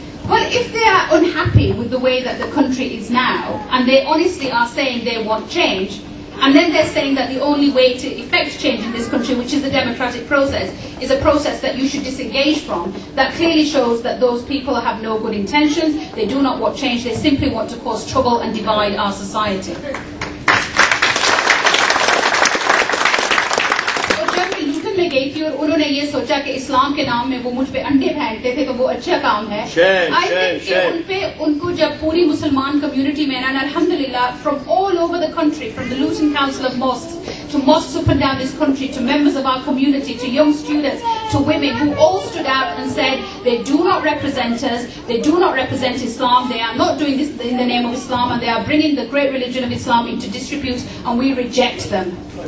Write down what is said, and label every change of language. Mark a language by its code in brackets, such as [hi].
[en] Well, if they are unhappy with the way that the country is now, and they honestly are saying they want change, and then they're saying that the only way to effect change in this country, which is the democratic process, is a process that you should disengage from, that clearly shows that those people have no good intentions, they do not want change, they simply want to cause trouble and divide our society. [hi] में गई थी और उन्होंने ये सोचा कि इस्लाम के नाम में वो मुझ पे अंडे फेंकते थे तो वो अच्छा काम है। [en] I think [hi] उनको जब पूरी मुसलमान कम्युनिटी में ना अल्हम्दुलिल्लाह [en] from all over the country, from the Luton Council of Mosques to mosques up and down this country, to members of our community, to young students, to women who all stood out and said they do not represent us, they do not represent Islam, they are not doing this in the name of Islam, and they are bringing the great religion of Islam into disrepute, and we reject them.